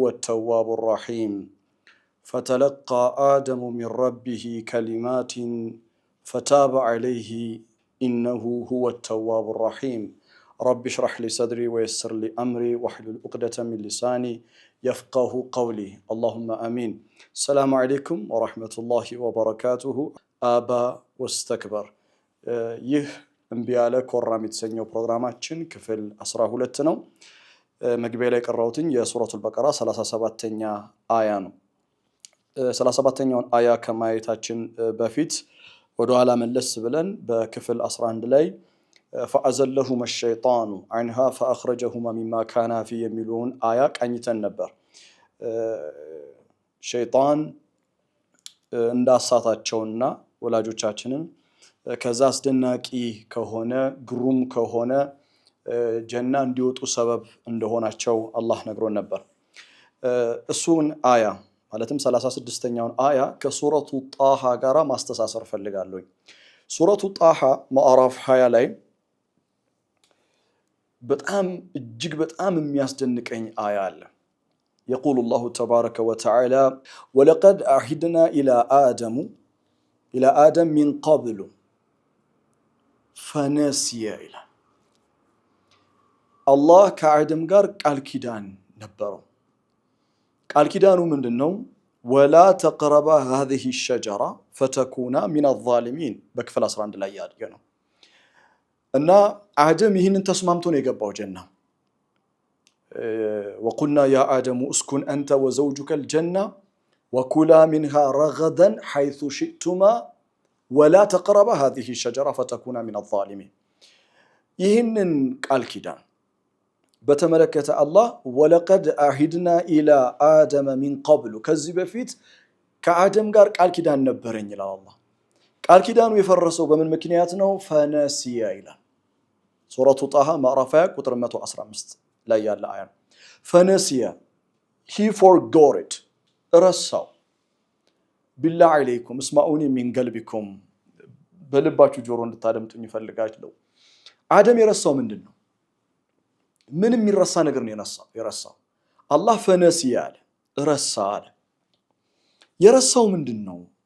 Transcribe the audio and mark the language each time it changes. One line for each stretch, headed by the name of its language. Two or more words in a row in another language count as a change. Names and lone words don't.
Arabic: التواب الرحيم فتلقى آدم من ربه كلمات فتاب عليه إنه هو التواب الرحيم رب اشرح لي صدري ويسر لي أمري واحلل عقدة من لساني يفقه قولي اللهم آمين السلام عليكم ورحمة الله وبركاته آبا واستكبر
Amharic: ይህ እምቢ ያለ ኮራም የተሰኘው ፕሮግራማችን ክፍል 12 ነው። መግቢያ ላይ ቀራውትኝ የሱረቱል በቀራ 37ኛ አያ ነው። 37ኛውን አያ ከማየታችን በፊት ወደ ኋላ መለስ ብለን በክፍል 11 ላይ
Arabic: فأزلهما الشيطان عنها فأخرجهما مما كانا فيه
Amharic: የሚለውን አያ ቃኝተን ነበር። ሸይጣን እንዳሳታቸውና ወላጆቻችንን ከዛ አስደናቂ ከሆነ ግሩም ከሆነ ጀና እንዲወጡ ሰበብ እንደሆናቸው አላህ ነግሮን ነበር። እሱን አያ ማለትም 36ኛውን አያ ከሱረቱ ጣሃ ጋራ ማስተሳሰር ፈልጋለሁ። ሱረቱ ጣሃ ማዕራፍ 20 ላይ በጣም እጅግ በጣም የሚያስደንቀኝ አያ አለ።
Arabic: يقول الله تبارك وتعالى ولقد عهدنا إلى آدم من قبل فنسي إلى الله كعدم
Amharic: ጋር ቃል ኪዳን ነበረው። ቃል ኪዳኑ ምንድነው?
Arabic: ولا تقربا هذه الشجرة فتكونا من الظالمين
Amharic: በክፍል 11 ላይ ያደገው እና አደም ይህንን ተስማምቶ ነው የገባው ጀና።
Arabic: وقلنا يا آدم اسكن أنت وزوجك الجنة وكلا منها رغدا حيث شئتما ولا تقربا هذه الشجرة فتكونا من الظالمين
Amharic: ይህንን ቃል ኪዳን በተመለከተ አላህ
Arabic: ولقد عهدنا إلى آدم من قبل
Amharic: ከዚህ በፊት ከአደም ጋር ቃል ኪዳን ነበረኝ ይላል አላህ። ቃል ኪዳኑ የፈረሰው በምን ምክንያት ነው? ፈነሲያ ይላል ሱረቱ ጣሃ ማዕራፍ 20 ቁጥር 115 ላይ ያለ አያ ነው። ፈነሲያ
English: he forgot it
Amharic: ረሳው።
Arabic: بالله عليكم اسمعوني من قلبكم
Amharic: በልባችሁ ጆሮ እንድታደምጡኝ ይፈልጋለሁ። አደም የረሳው ምንድነው? ምንም የሚረሳ ነገር ነው የረሳው። አላህ ፈነሲያ አለ ረሳ አለ። የረሳው ምንድነው?